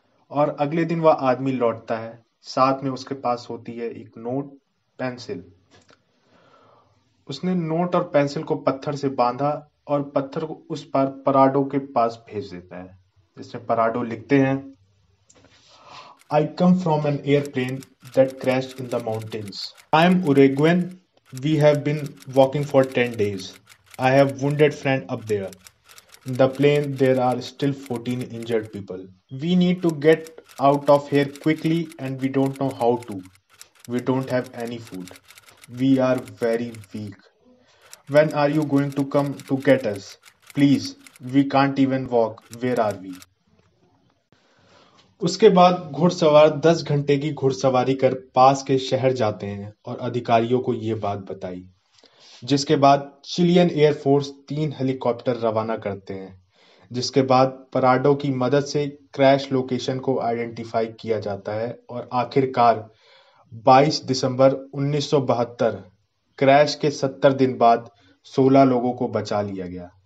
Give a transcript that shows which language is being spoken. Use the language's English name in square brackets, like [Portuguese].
[Hindi] और अगले दिन वह आदमी लौटता है, साथ में उसके पास होती है एक नोट, पेंसिल। उसने नोट और पेंसिल को पत्थर से बांधा और पत्थर को उस पार पराडो के पास भेज देता है, जिसमें पराडो लिखते हैं, [English] I come from an airplane that crashed in the mountains. I am Uruguayan. We have been walking for 10 days. I have wounded friend up there. In the plane there are still 14 injured people. We need to get out of here quickly and we don't know how to. We don't have any food. We are very weak. When are you going to come to get us? Please, we can't even walk. Where are we? [Hindi] उसके बाद घुड़सवार 10 घंटे की घुड़सवारी कर पास के शहर जाते हैं और अधिकारियों को ये बात बताई। जिसके बाद चिलियन एयरफोर्स 3 हेलीकॉप्टर रवाना करते हैं। जिसके बाद पराडो की मदद से क्रैश लोकेशन को आइडेंटिफाई किया जाता है और आखिरकार 22 दिसंबर 1972 क्रैश के 70 दिन बाद 16 लोगों को बचा लिया गया।